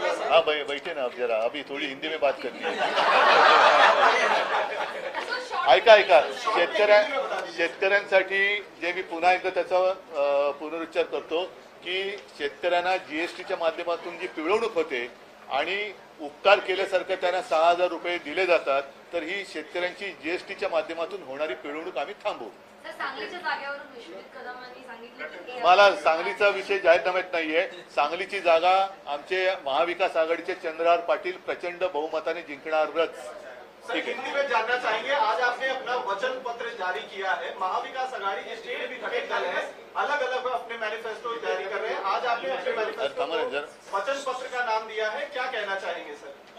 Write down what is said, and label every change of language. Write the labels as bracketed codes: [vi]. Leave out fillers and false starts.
[hi] हाँ बैठे ना अब जरा अभी थोड़ी हिंदी में बात करनी है. [mr] ऐका शेतकऱ्यांसाठी जे मी पुन्हा एकदा त्याचा पुनरुच्चार करतो की शेतकऱ्यांना जीएसटीच्या माध्यमातून जी पिळवणूक होते आणि उपकार केल्यासारखं त्यांना 6,000 रुपये दिले जातात तर ही शेतकऱ्यांची जीएसटीच्या माध्यमातून होणारी पिळवणूक आम्ही थांबवू. सर, सांगलीच्या जागेवरून विश्वजित कदमांनी सांगितलं की मला सांगलीचा विषय जाहीरनाम्यात नाहीये. सांगलीची जागा आमचे महाविकास आघाडीचे चंद्रहार पाटील प्रचंड बहुमताने जिंकणारच. [hi] सर, हिंदी में जानना चाहेंगे, आज आपने अपना वचन पत्र जारी किया है, महाविकास आघाड़ी के स्टेट भी घटक दल है, अलग अलग अपने मैनिफेस्टो जारी कर रहे हैं. आज आपने अपने मैनिफेस्टो को वचन पत्र का नाम दिया है, क्या कहना चाहेंगे सर?